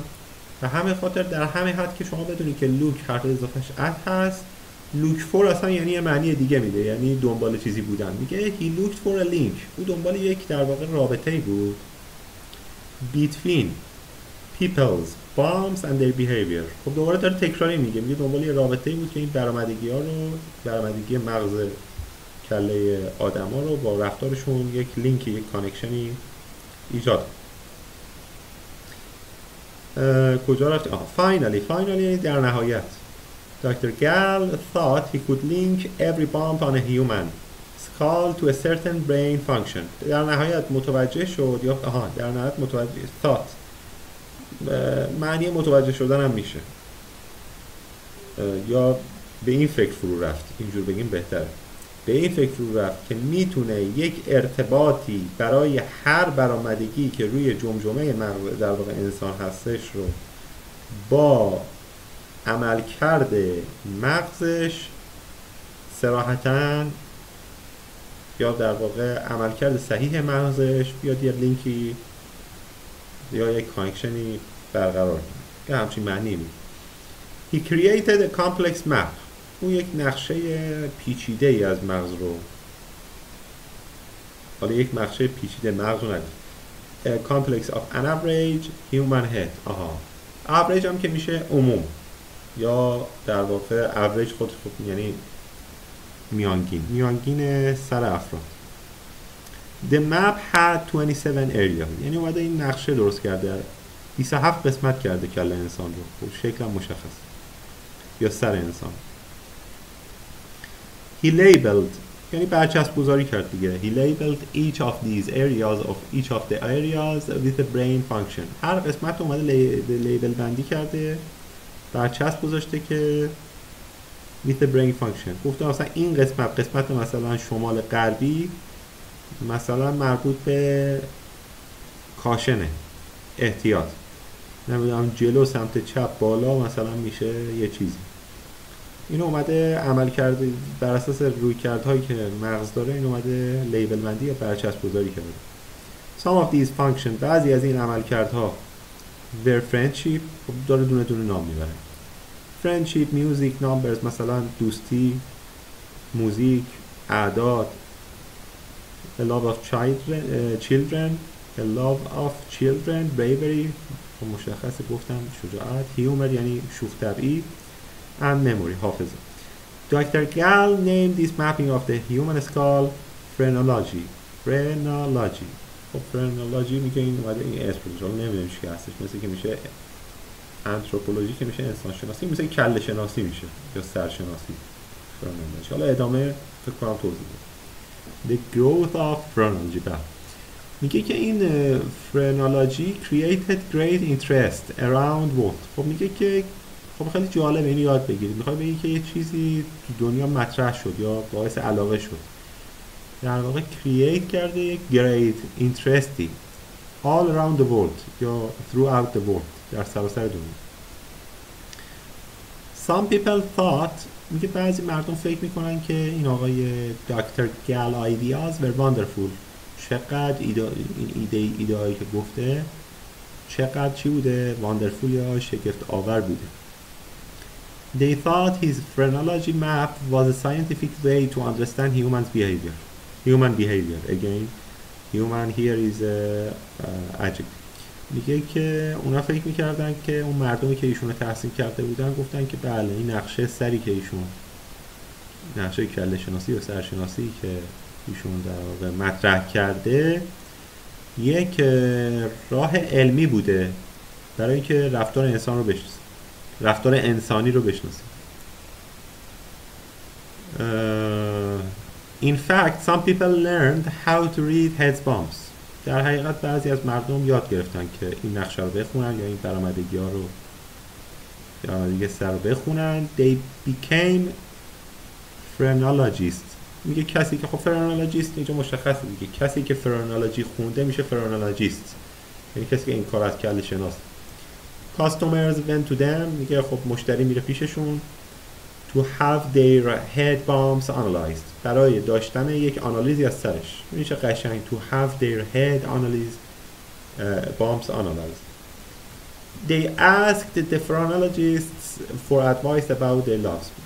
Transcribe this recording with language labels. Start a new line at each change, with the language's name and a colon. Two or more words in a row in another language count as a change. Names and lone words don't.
Persian: و همین خاطر در همین حد که شما بدونید که look حرف اضافهش at هست،
English: look for
Persian: اصلا یعنی یه معنی دیگه میده، یعنی دنبال چیزی بودن.
English: میگه he looked for a link.
Persian: او دنبال یک در واقع رابطه‌ای بود
English: between people's bombs and their behavior.
Persian: خب دوباره داره تکراری میگه دنبال یه رابطه‌ای بود که این برآمدگی مغز کله آدما رو با رفتارشون یک لینکی، یک کانکشنی ایجاد. کجا رفت؟ finally در نهایت Dr.
English: Gall thought he could link every bomb on a human skull to a certain brain function.
Persian: در نهایت متوجه شد یا در نهایت متوجه thought معنی متوجه شدن هم میشه، یا به این فکر فرو رفت، اینجور بگیم بهتره، به این فکر فرو رفت که میتونه یک ارتباطی برای هر برآمدگی که روی جمجمه مغز در واقع انسان هستش رو با عملکرد مغزش صراحتاً یا در واقع عملکرد صحیح مغزش بیاد یه لینکی یا یک کانکشنی برقرار کنه، که همچین معنی میده.
English: He created a complex map.
Persian: اون یک نقشه پیچیده ای از مغز رو، حالا یک نقشه پیچیده مغز رو نگید،
English: a complex of an average human head.
Persian: average هم که میشه عموم یا در واقع average خود یعنی میانگین سر افراد.
English: The map had 27 areas.
Persian: یعنی اومده این نقشه درست کرده، 27 قسمت کرده کله انسان رو، شکل هم مشخص، یا سر انسان.
English: He labeled
Persian: یعنی برچسب گذاری کرد دیگه.
English: He labeled each of these areas each of the areas with a brain function.
Persian: هر قسمت اومده لیبل بندی کرده، برچسب گذاشته که
English: with a brain function.
Persian: گفته مثلا این قسمت مثلا شمال غربی مثلا مربوط به کاشنه، احتیاط، نمیدونم جلو سمت چپ بالا مثلا میشه یه چیزی. این اومده عمل کرده بر اساس رویکردهایی که مغز داره، این اومده لیبل بندی یا برچسب گذاری کرده.
English: Some of these functions
Persian: بعضی از این عملکردها
English: were friendship،
Persian: داره دونه دونه نام میبره.
English: friendship، music، numbers
Persian: مثلا دوستی، موزیک، اعداد.
English: a love of children a love of children bravery
Persian: مشخصه گفتم شجاعت،
English: humor
Persian: یعنی شوخ طبعی،
English: and memory حافظه. Dr. Gall named this mapping of the human skull phrenology.
Persian: فرنولوژی. خب فرنولوژی میگه این اومده این اسم رو نمیدونم چی هستش، مثل که میشه آنتروپولوژی که میشه انسان شناسی، مثل کله شناسی میشه یا سرشناسی. فرنولوژی حالا ادامه فکر کنم توضیح بدم.
English: The growth of phrenology.
Persian: بله میگه که این فرنولوژی
English: created great interest around what.
Persian: خب میگه که خب خیلی جالب اینو یاد بگیرید. میخوای بگی که یه چیزی تو دنیا مطرح شد یا باعث علاقه شد، در واقع create کرده یک
English: great interesting all around the world
Persian: یا
English: throughout the world،
Persian: در سراسر دنیا.
English: Some people thought،
Persian: میگه بعضی مردم فکر میکنن که این آقای دکتر گال
English: ideas were wonderful.
Persian: چقدر ایده هایی که گفته چقدر چی بوده؟ wonderful یا شگفت آور بوده.
English: They thought his phrenology map was a scientific way to understand human behavior. Again, human here is adjective.
Persian: میگه که اونا فکر میکردن که اون مردمی که ایشون رو تحسین کرده بودن گفتن که بله این نقشه سری که ایشون، نقشه کله شناسی و سرشناسی که ایشون در واقع مطرح کرده یک راه علمی بوده برای اینکه رفتار انسان رو بشناسیم، رفتار انسانی رو بشناسیم.
English: In fact, some people learned how to read head bumps.
Persian: در حقیقت بعضی از مردم یاد گرفتن که این نقشه رو بخونن یا این برآمدگی ها رو، برآمدگی سر رو بخونن.
English: They became phrenologists.
Persian: میگه کسی که خب فرنولوژیست اینجا مشخصه دیگه، کسی که فرنولوژی خونده میشه فرنولوژیست، یعنی کسی که این کار از کله شناس.
English: Customers went to them.
Persian: میگه خب مشتری میره پیششون.
English: To have their head bumps analyzed.
Persian: برای داشتن یک آنالیزی از سرش. میشه قشنگ
English: to have their head bumps analyzed. They asked the phrenologists for advice about their lives.